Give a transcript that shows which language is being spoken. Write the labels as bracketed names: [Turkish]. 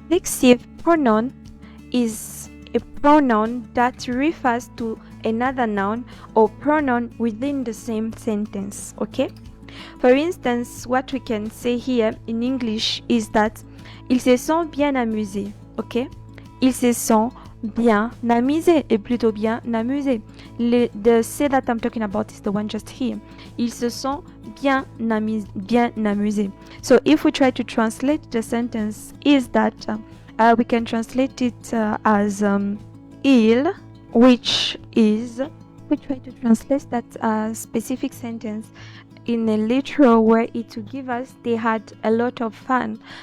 [English] Reflexive pronoun is a pronoun that refers to another noun or pronoun within the same sentence. Okay, for instance, what we can say here in English is that [French] Ils se sont bien amusés, ok? Ils se sont bien amusés et plutôt bien amusés. [English] The say that I'm talking about is the one just here. [French] Ils se sont bien amusés. [English] So if we try to translate the sentence, is that we can translate it as il, which is, we try to translate that specific sentence in a literal way, it will give us they had a lot of fun.